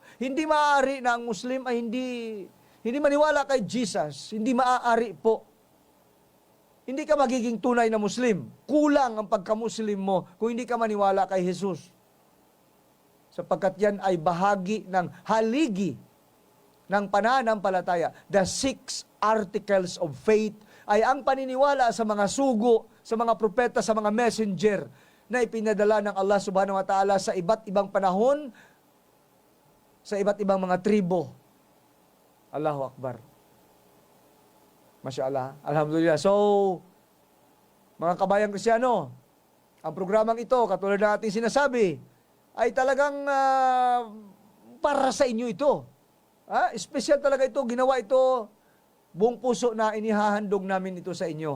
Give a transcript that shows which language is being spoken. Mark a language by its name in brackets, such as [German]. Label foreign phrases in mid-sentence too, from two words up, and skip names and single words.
[Filipino] Hindi maaari na ang Muslim ay hindi maniwala kay Jesus. Hindi maaari po. Hindi ka magiging tunay na Muslim. Kulang ang pagka-Muslim mo kung hindi ka maniwala kay Jesus. Sapagkat yan ay bahagi ng haligi ng pananampalataya. [English] The 6 articles of faith [Filipino] ay ang paniniwala sa mga sugo, sa mga propeta, sa mga messenger na ipinadala ng Allah [Arabic] سبحانه وتعالى [Filipino] sa iba't ibang panahon, sa iba't ibang mga tribo. [Arabic] الله أكبر. ما شاء الله. الحمد لله. [Filipino] So, mga kabayang Kristyano, ang programang ito, katulad ng ating sinasabi, ay talagang para sa inyo ito. Espesyal talaga ito, ginawa ito, buong puso na inihahandog namin ito sa inyo.